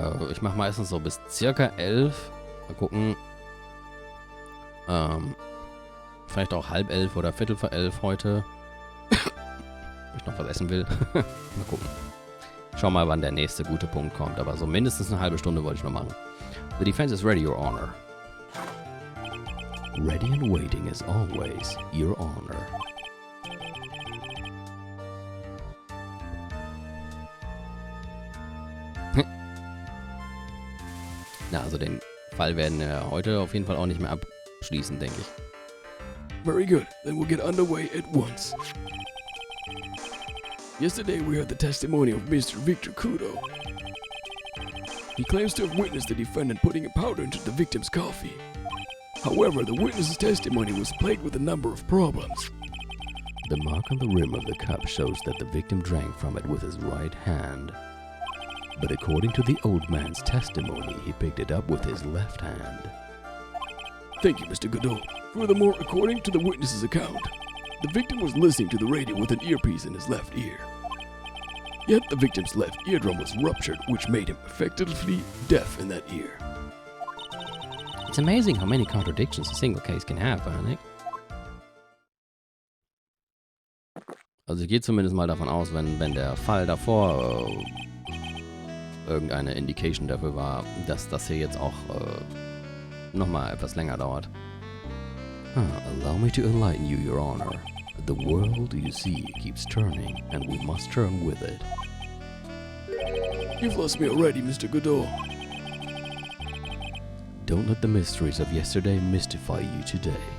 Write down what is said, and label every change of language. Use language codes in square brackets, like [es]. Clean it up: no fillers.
[de] Ich mache meistens so bis circa 11. Mal gucken. Vielleicht auch 10:30 oder 11:15 heute. Wenn ich noch was essen will. Mal gucken. Schau mal, wann der nächste gute Punkt kommt. Aber so mindestens eine halbe Stunde wollte ich noch machen. [en] The defense is ready, Your Honor. Ready and waiting as always, Your Honor. [de] Na, also den Fall werden wir heute auf jeden Fall auch nicht mehr abschließen, denke ich. [en] Very good, then we'll get underway at once. Yesterday we heard the testimony of Mr. Victor Kudo. He claims to have witnessed the defendant putting a powder into the victim's coffee. However, the witness's testimony was plagued with a number of problems. The mark on the rim of the cup shows that the victim drank from it with his right hand. But according to the old man's testimony, he picked it up with his left hand. Thank you, Mr. Godot. Furthermore, according to the witness's account, the victim was listening to the radio with an earpiece in his left ear. Yet the victim's left eardrum was ruptured, which made him effectively deaf in that ear. It's amazing how many contradictions a single case can have, Nick. [de] Also ich gehe zumindest mal davon aus, wenn der Fall davor irgendeine Indication dafür war, dass das hier jetzt auch nochmal etwas länger dauert. [en] Allow me to enlighten you, Your Honor. The world you see keeps turning, and we must turn with it. You've lost me already, Mr. Godot. Don't let the mysteries of yesterday mystify you today.